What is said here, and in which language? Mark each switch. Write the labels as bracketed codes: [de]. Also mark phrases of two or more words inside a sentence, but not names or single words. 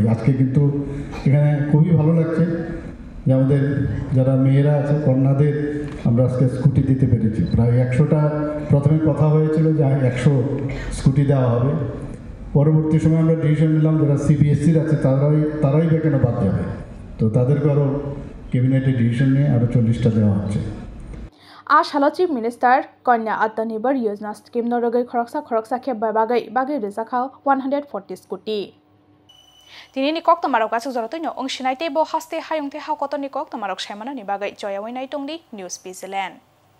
[bn] আজকে কিন্তু এখানে খুবই ভালো লাগছে যে আমাদের যারা মেয়েরা আছে কন্যাদের আমরা আজকে স্কুটি দিতে পেরেছি। প্রায় 100টা প্রথমে কথা হয়েছিল যে 100 স্কুটি দেওয়া হবে, পরবর্তী সময় আমরা ডিসিশন নিলাম যারা সিবিএসসির আছে তারাই বা কেন বাদ যাবে, তো তাদেরকে আরও ক্যাবিনেটে ডিসিশন নিয়ে আরও 40টা দেওয়া হচ্ছে। [trp] A Shala Chief Minister Konya Atanibar Yojana Scheme Norogay Khoroksa Khep Bagai Rizakha 140 Scooty. Tini kok tamarok asuk jorotoino ong sinaite bo haste hayongte ha kotoni kok tamarok shaimana ni bagai joya wainai tongdi News Zealand.